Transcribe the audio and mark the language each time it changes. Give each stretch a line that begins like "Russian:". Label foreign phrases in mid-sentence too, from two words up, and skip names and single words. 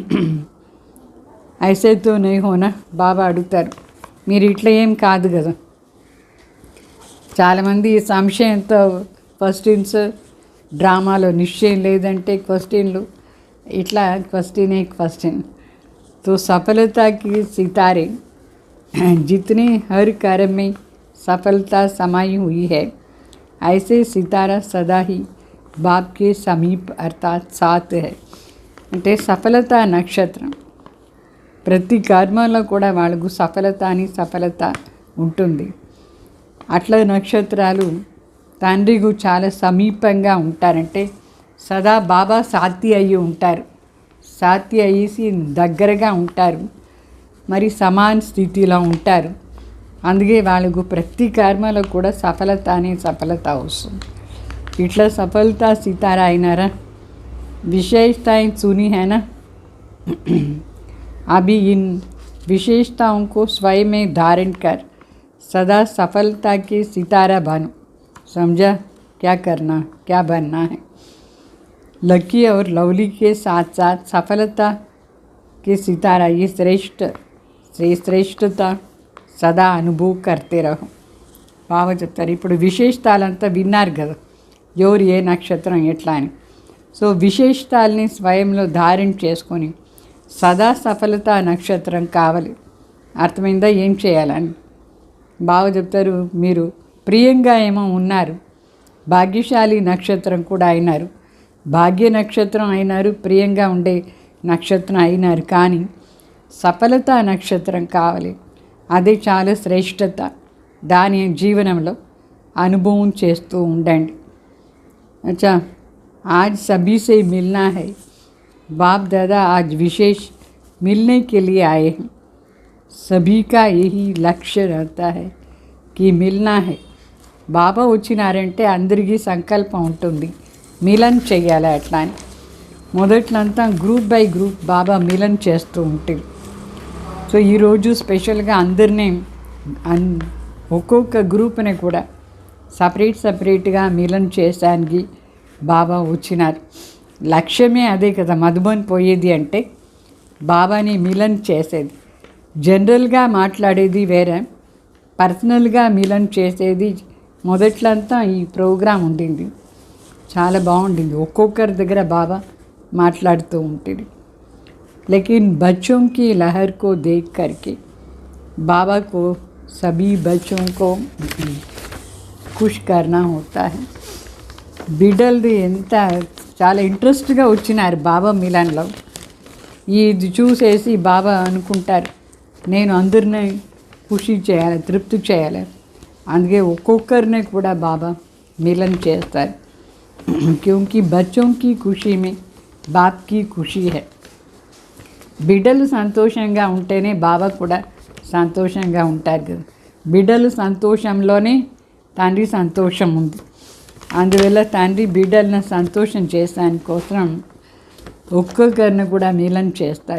Hindi: ऐसे तो नहीं होना
Telugu: బాబా అడుగుతారు. మీరు ఇట్లా ఏం కాదు కదా. చాలామంది సంశయంతో క్వశ్చన్స్, డ్రామాలో నిశ్చయం లేదంటే క్వశ్చన్లు, ఇట్లా క్వశ్చన్.
Hindi: तो सफलता की सितारे जितने हर कार्य में सफलता समाई हुई है, ऐसे सितारा सदा ही बाप के समीप अर्थात साथ है.
Telugu: అంటే సఫలత నక్షత్రం ప్రతి కర్మలో కూడా వాళ్ళకు సఫలత ఉంటుంది. అట్లా నక్షత్రాలు తండ్రికి చాలా సమీపంగా ఉంటారంటే సదా బాబా సాతి అయ్యి ఉంటారు. సాతి అయ్యేసి దగ్గరగా ఉంటారు, మరి సమాన స్థితిలో ఉంటారు. అందుకే వాళ్ళకు ప్రతి కర్మలో కూడా సఫలత వస్తుంది. ఇట్లా సఫలత సితారా అయినారా.
Hindi: विशेषताएं सुनी है ना. अभी इन विशेषताओं को स्वयं में धारण कर सदा सफलता के सितारा बनो. समझा क्या करना, क्या बनना है. लकी और लवली के साथ साथ सफलता के सितारा ये श्रेष्ठता सदा अनुभव करते रहो.
Telugu: బాగా చెప్తారు. ఇప్పుడు విశేషతాలంతా విన్నారు కదా, ఎవరు ఏ నక్షత్రం ఎట్లా అని. సో విశేషతాల్ని స్వయంలో ధారణ చేసుకొని సదా సఫలత నక్షత్రం కావాలి. అర్థమైందా ఏం చేయాలని బాగా చెప్తారు. మీరు ప్రియంగా ఏమో ఉన్నారు, భాగ్యశాలి నక్షత్రం కూడా అయినారు, భాగ్య నక్షత్రం అయినారు, ప్రియంగా ఉండే నక్షత్రం అయినారు. కానీ సఫలత నక్షత్రం కావాలి. అదే చాలా శ్రేష్టత. దాని జీవనంలో అనుభవం చేస్తూ ఉండండి.
Hindi: అచ్చా, आज सभी से मिलना है. बाप दादा आज विशेष मिलने के लिए आए हैं. सभी का यही लक्ष्य रहता है कि मिलना है.
Telugu: బాబా వచ్చినారంటే అందరికీ సంకల్పం ఉంటుంది, మిలన్ చెయ్యాలి. అట్లా అని మొదట్లంతా
English: group by group
Telugu: బాబా మిలన్ చేస్తూ ఉంటారు. సో ఈరోజు స్పెషల్గా అందరినీ ఒక్కొక్క గ్రూప్ని కూడా సపరేట్గా మిలన్ చేసానికి బాబా వచ్చినారు. లక్ష్యమే అదే కదా. మధుబన్ పోయేది అంటే బాబాని మిలన్ చేసేది. జనరల్గా మాట్లాడేది వేరే, పర్సనల్గా మిలన్ చేసేది మొదట్లంతా ఈ ప్రోగ్రాం ఉండింది. చాలా బాగుండింది. ఒక్కొక్కరి దగ్గర బాబా మాట్లాడుతూ ఉంటుంది.
Hindi: लेकिन बच्चों की लहर को देख करके बाबा को सभी बच्चों को खुश करना होता है.
Telugu: బిడ్డలది ఎంత చాలా ఇంట్రెస్ట్గా వచ్చినారు బాబా మిలన్లో. ఇది చూసేసి బాబా అనుకుంటారు, నేను అందరినీ ఖుషి చేయాలి, తృప్తి చేయాలి. అందుకే ఒక్కొక్కరిని కూడా బాబా మిలన్ చేస్తారు.
Hindi: क्योंकि बच्चों की खुशी में बाप की खुशी है.
Telugu: బిడ్డలు సంతోషంగా ఉంటేనే బాబా కూడా సంతోషంగా ఉంటారు కదా. బిడ్డలు సంతోషంలోనే తండ్రి సంతోషం ఉంది. అందువల్ల తండ్రి బిడ్డలను సంతోషం చేసాని కోసం ఒక్కొక్కరిని కూడా మిలన్ చేస్తారు.